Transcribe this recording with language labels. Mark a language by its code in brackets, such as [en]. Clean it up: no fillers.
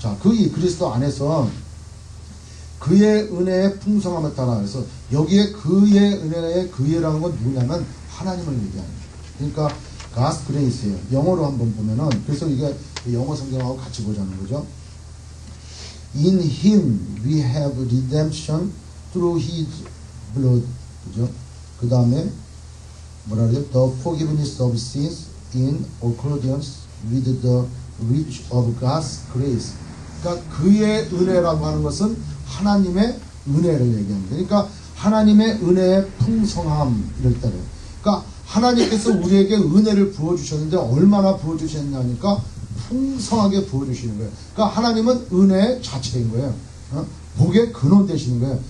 [ko] 자, 이 그리스도 안에서 그의 은혜의 풍성함에 따라, 그래서 여기에 그의 은혜의 그의라는 건 누구냐면 하나님을 얘기하는 거예요. 그러니까 [en] God's grace [ko] 예요. 영어로 한번 보면은, 그래서 이게 영어 성경하고 같이 보자는 거죠. [en] In Him we have redemption through His blood. [ko] 그죠? 그 다음에 뭐라 그래요? [en] The forgiveness of sins in accordance with the riches of God's grace. [ko] 그러니까 그의 은혜라고 하는 것은 하나님의 은혜를 얘기합니다. 그러니까 하나님의 은혜의 풍성함 이럴 때는, 그러니까 하나님께서 우리에게 은혜를 부어주셨는데 얼마나 부어주셨냐니까 풍성하게 부어주시는 거예요. 그러니까 하나님은 은혜 자체인 거예요. 복의 근원 되시는 거예요.